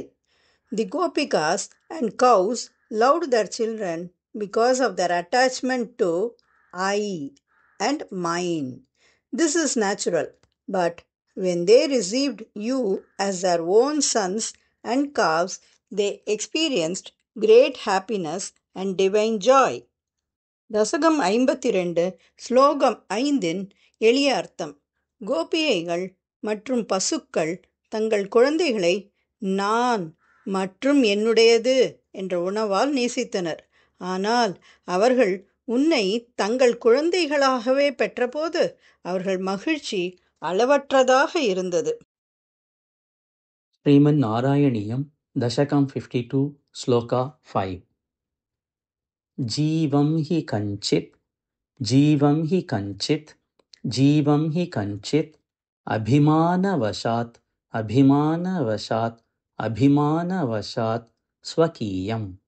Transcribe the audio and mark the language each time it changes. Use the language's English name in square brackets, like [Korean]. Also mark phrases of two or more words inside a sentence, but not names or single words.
[English] The Gopikas and cows loved their children because of their attachment to I and mine. This is natural, but when they received you as their own sons and calves, they experienced great happiness and divine joy. [Tamil] தசகம் 52 ஸ்லோகம் 5இன் எளிய அர்த்தம். கோபிகைகள் மற்றும் பசுக்கள் தங்கள் குழந்தைகளை நான் மற்றும் என்னுடையது என்ற உணவால் நேசித்தனர். ஆனால் அவர்கள் உன்னை தங்கள் குழந்தைகளாகவே பெற்றபோது அவர்கள் மகிழ்ச்சி அளவற்றதாக இருந்தது. [Sanskrit] ಶ್ರೀಮನ್ ನಾರಾಯಣೀಯಂ ದಶಕಂ 52 ಶ್ಲೋಕ 5. ಜೀವಂ ಹಿ ಕಂಚಿತ್ ಅಭಿಮಾನವಶಾತ್ ಸ್ವಕೀಯಂ